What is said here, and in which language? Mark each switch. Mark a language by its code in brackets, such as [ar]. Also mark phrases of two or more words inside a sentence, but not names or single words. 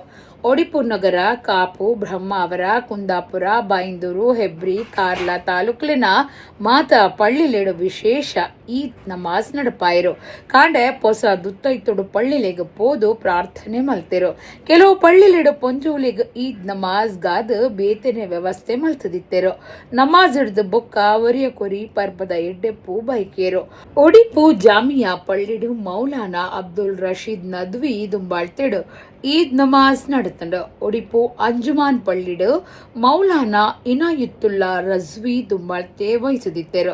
[tcy] ಒಡಿಪು ನಗರ, ಕಾಪು, ಬ್ರಹ್ಮಾವರ, ಕುಂದಾಪುರ, ಬೈಂದೂರು, ಹೆಬ್ರಿ, ಕಾರ್ಲಾ ತಾಲೂಕುಲಿನ ಮಾತ ಪಳ್ಳಿಲೆಡು ವಿಶೇಷ ಈದ್ ನಮಾಜ್ ನಡಪಾಯಿರು. ಕಾಂಡೆ ಪೊಸ ದುತ್ತೈತೊಡು ಪಳ್ಳಿಲೆಗೆ ಪೋದು ಪ್ರಾರ್ಥನೆ ಮಲ್ತೆರು. ಕೆಲವು ಪಳ್ಳಿಲೆಡು ಪೊಂಜೂಲಿಗೆ ಈದ್ ನಮಾಜ್ ಗಾದ ಬೇತನೆ ವ್ಯವಸ್ಥೆ ಮಲ್ತದಿತ್ತೆರು. ನಮಾಜ್ ಹಿಡ್ದು ಬೊಕ್ಕ ಒರಿಯ ಕೊರಿ ಪರ್ಬದ ಎಡ್ಡೆಪ್ಪು ಬೈಕೇರು. ಒಡಿಪು ಜಾಮಿಯಾ ಪಳ್ಳಿಡು ಮೌಲಾನಾ ಅಬ್ದುಲ್ ರಶೀದ್ ನದ್ವಿ ದುಂಬಾಳ್ತೆಡು ಈದ್ ನಮಾಜ್ നടത്തുന്നുണ്ട്. ಒಡಿಪು ಅಂಜುಮಾನ್ ಪಳ್ಳಿಡ್ ಮೌಲಾನಾ ಇನಾಯುತ್ತುಲ್ಲಾ ರಜ್ವಿ ದುಂಬಾಳ್ತೆ ವಹಿಸದಿದ್ದರು.